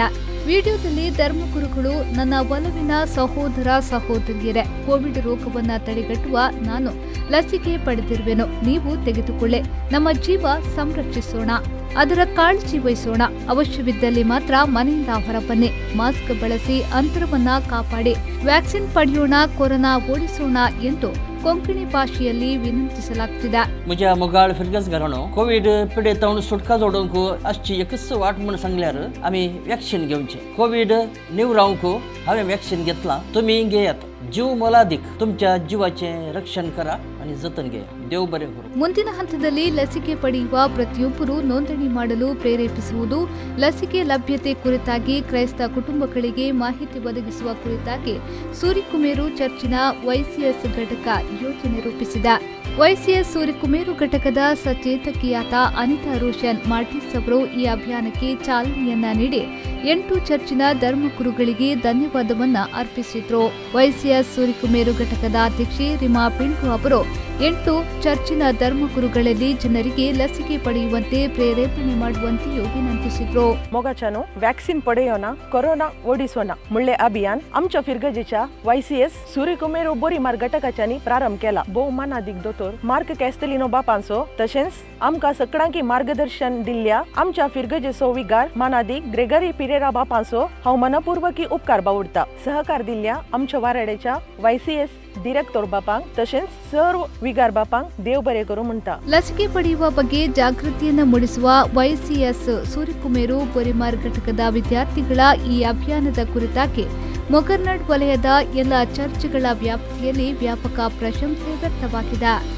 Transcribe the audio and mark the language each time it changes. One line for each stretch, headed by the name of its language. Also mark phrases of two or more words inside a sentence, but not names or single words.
Kannada: ವಿಡಿಯೋದಲ್ಲಿ ಧರ್ಮಗುರುಗಳು, ನನ್ನ ಒಲವಿನ ಸಹೋದರ ಸಹೋದರಿಯರೇ, ಕೋವಿಡ್ ರೋಗವನ್ನ ತಡೆಗಟ್ಟುವ ನಾನು ಲಸಿಕೆ ಪಡೆದಿರುವೆನು, ನೀವು ತೆಗೆದುಕೊಳ್ಳೆ, ನಮ್ಮ ಜೀವ ಸಂರಕ್ಷಿಸೋಣ, ಅದರ ಕಾಳಜಿ ವಹಿಸೋಣ, ಅವಶ್ಯವಿದ್ದಲ್ಲಿ ಮಾತ್ರ ಮನೆಯಿಂದ ಹೊರಬನ್ನಿ, ಮಾಸ್ಕ್ ಬಳಸಿ, ಅಂತರವನ್ನ ಕಾಪಾಡಿ, ವ್ಯಾಕ್ಸಿನ್ ಪಡೆಯೋಣ, ಕೊರೋನಾ ಓಡಿಸೋಣ ಎಂದು ಕೊಂಕಣಿ ಭಾಷೆಯಲ್ಲಿ ವಿನಂತಿಸಲಾಗುತ್ತಿದೆ.
Konkani: म्हज्या मोगाळ फिरगस घराणो कोविड पिडेतावन सुटका जोडूंक आजची एकच वाट म्हण सांगल्यार आमी वॅक्सिन घेवचें. कोविड नीव रावंक हांवें वॅक्सिन घेतलां, तुमी घेयात.
Marathi: जीव मोलादीक, तुमच्या जीवाचे रक्षण करा आणि जतन घ्या.
Konkani: देव बरे करू.
Kannada: ಮುಂದಿನ ಹಂತದಲ್ಲಿ ಲಸಿಕೆ ಪಡೆಯುವ ಪ್ರತಿಯೊಬ್ಬರು ನೋಂದಣಿ ಮಾಡಲು ಪ್ರೇರೇಪಿಸುವುದು, ಲಸಿಕೆ ಲಭ್ಯತೆ ಕುರಿತಾಗಿ ಕ್ರೈಸ್ತ ಕುಟುಂಬಗಳಿಗೆ ಮಾಹಿತಿ ಒದಗಿಸುವ ಕುರಿತಾಗಿ ಸೂರಿಕುಮೇರು ಚರ್ಚಿನ YCS ಘಟಕ ಯೋಜನೆ ರೂಪಿಸಿದೆ. YCS ಸೂರಿಕುಮೇರು ಘಟಕದ ಸಚೇತಕಿಯಾದ ಅನಿತಾ ರೋಷನ್ ಮಾರ್ಟಿಸ್ ಅವರು ಈ ಅಭಿಯಾನಕ್ಕೆ ಚಾಲನೆಯನ್ನ ನೀಡಿ 8 ಚರ್ಚಿನ ಧರ್ಮಗುರುಗಳಿಗೆ ಧನ್ಯವಾದವನ್ನ ಅರ್ಪಿಸಿದ್ರು. YCS ಸೂರಿಕುಮೇರು ಘಟಕದ ಅಧ್ಯಕ್ಷೆ ರಿಮಾ ಪಿಂಟು ಅವರು 8 ಚರ್ಚಿನ ಧರ್ಮಗುರುಗಳಲ್ಲಿ ಜನರಿಗೆ ಲಸಿಕೆ ಪಡೆಯುವಂತೆ ಪ್ರೇರೇಪಣೆ ಮಾಡುವಂತೆಯೂ विनंतिಸಿದ್ರು.
Konkani: मोगाच्यानो वॅक्सिन पडेयोना कोरोना ओडिसोना मुळे अभियान आमच्या फिरगजेच्या YCS सूरिकुमेरू बोरीमार घटकाच्यानी प्रारंभ केला. बहुमानाधिक दोतोर मार्क कॅस्टेलिनो बापांचो तशेंच आमकां सगळ्यांकी मार्गदर्शन दिल्ल्या आमच्या फिरगजेचो विगार मानाधिक ग्रेगरी पिरेरा बापांचो हांव मनपूर्वकी उपकार बावडटा. सहकार दिल्ल्या आमच्या वाराड्याच्या YCS डिरेक्टर बापांक तशेंच सर्व विगार बापांक देव बरे करू म्हणटा.
Kannada: ಲಸಿಕೆ ಪಡೆಯುವ ಬಗ್ಗೆ ಜಾಗೃತಿಯನ್ನು ಮೂಡಿಸುವ YCS ಸೂರಿಕುಮೇರು ಬೊರಿಮಾರ್ ಘಟಕದ ವಿದ್ಯಾರ್ಥಿಗಳ ಈ ಅಭಿಯಾನದ ಕುರಿತಾಗಿ ಮೊಗರ್ನಾಡ್ ವಲಯದ ಎಲ್ಲ ಚರ್ಚ್ಗಳ ವ್ಯಾಪ್ತಿಯಲ್ಲಿ ವ್ಯಾಪಕ ಪ್ರಶಂಸೆ ವ್ಯಕ್ತವಾಗಿದೆ.